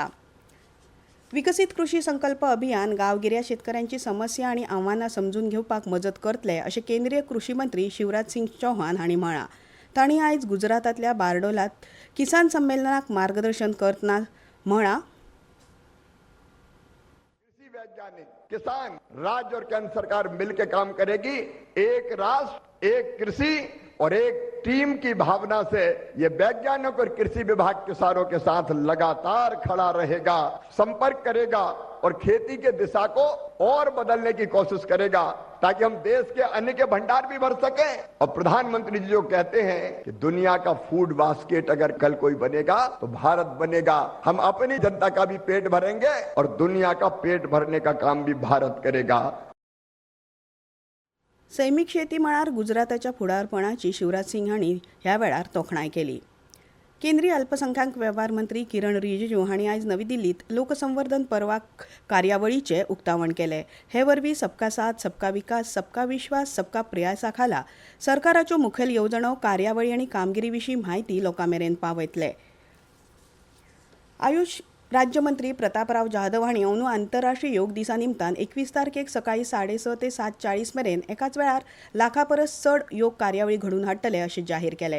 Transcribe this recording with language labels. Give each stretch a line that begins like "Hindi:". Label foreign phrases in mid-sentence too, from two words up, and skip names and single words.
Konkani: विकसीत कृषी संकल्प अभियान गांवगिऱ्या शेतकऱ्यांची समस्या आनी आव्हानां समजून घेवपाक मजत करतले अशें केंद्रीय कृषी मंत्री शिवराज सिंग चौहान हांणी म्हळां. तांणी आयज गुजरातांतल्या बारडोलात किसान संमेलनाक मार्गदर्शन करतना म्हळां,
Hindi: कृषि वैज्ञानिक, किसान, राज्य और केंद्र सरकार मिलकर काम करेगी. एक राष्ट्र, एक कृषि और एक टीम की भावना से ये वैज्ञानिक और कृषि विभाग किसानों के साथ लगातार खड़ा रहेगा, संपर्क करेगा और खेती के दिशा को और बदलने की कोशिश करेगा ताकि हम देश के अन्न के भंडार भी भर सकें. और प्रधानमंत्री जी जो कहते हैं कि दुनिया का
English: food basket
Hindi: अगर कल कोई बनेगा तो भारत बनेगा. हम अपनी जनता का भी पेट भरेंगे और दुनिया का पेट भरने का काम भी भारत करेगा.
Konkani: सैमीक शेती मळार गुजराताच्या फुडारपणाची शिवराज सिंग हांणी ह्या वेळार तोखणाय केली. केंद्रीय अल्पसंख्याक वेव्हार मंत्री किरण रिजिजू हांणी आयज नवी दिल्लीत लोकसंवर्धन पर्वा कार्यावळीचें उक्तावण केलें. हे वरवीं
Hindi: सबका साथ, सबका विकास, सबका विश्वास, सबका
Konkani: प्रयासा खाला सरकाराच्यो मुखेल येवजण्यो, कार्यावळी आनी कामगिरी विशीं म्हायती लोकां मेरेन पावयतले. आयुष राज्यमंत्री प्रतापराव जाधव हांणी अंदू आंतरराष्ट्रीय योग दिसा निमतान 21 तारखेक सकाळीं 6:30 ते 7:40 मेरेन एकाच वेळार लाखा परस चड योग कार्यावळी घडोवन हाडटले अशें जाहीर केलें.